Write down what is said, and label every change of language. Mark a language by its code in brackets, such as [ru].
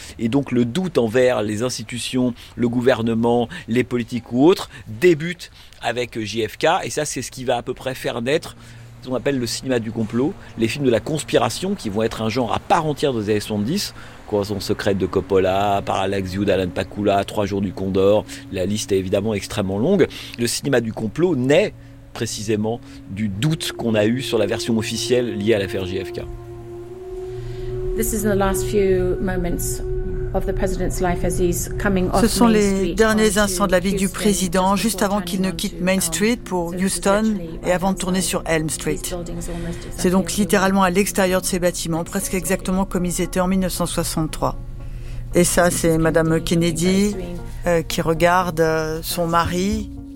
[fr] Et donc, le doute envers les institutions, le gouvernement, les politiques ou autres, débute avec JFK, et ça, c'est ce qui va à peu près faire naître ce qu'on appelle le cinéma du complot, les films de la conspiration, qui vont être un genre à part entière des années 70, Croison secrète de Coppola, Parallax View d'Alan Pakula, Trois jours du Condor, la liste est évidemment extrêmement longue. Le cinéma du complot naît précisément du doute qu'on a eu sur la version officielle liée à l'affaire JFK. [en] This is the last few moments. [fr] Ce sont les derniers instants de la vie du président, juste avant qu'il ne quitte Main Street pour Houston et avant de tourner sur Elm Street. C'est donc littéralement à l'extérieur de ces bâtiments, presque exactement comme ils étaient en 1963. Et ça, c'est Madame Kennedy qui regarde son mari.